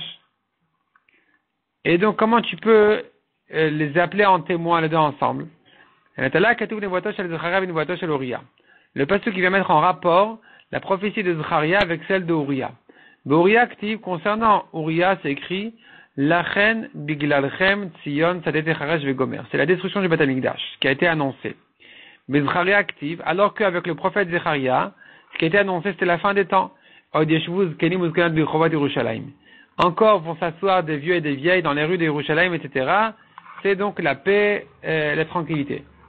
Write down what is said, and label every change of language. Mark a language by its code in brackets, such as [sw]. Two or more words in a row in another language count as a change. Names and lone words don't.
[fr] Et donc, comment tu peux les appeler en témoins les deux ensemble? Le pasteur qui va mettre en rapport la prophétie de Zecharia avec celle de Uriah. Uriah active, concernant Uriah, c'est écrit [he] לכן בגללכם ציון שדה תחרש וגומר. [fr] C'est la destruction du Beth Amikdash qui a été annoncée. Mais Zecharia active, alors qu'avec le prophète Zecharia, ce qui a été annoncé, c'était la fin des temps. Encore vont s'asseoir des vieux et des vieilles dans les rues de Yerushalayim, etc. C'est donc la paix, la tranquillité.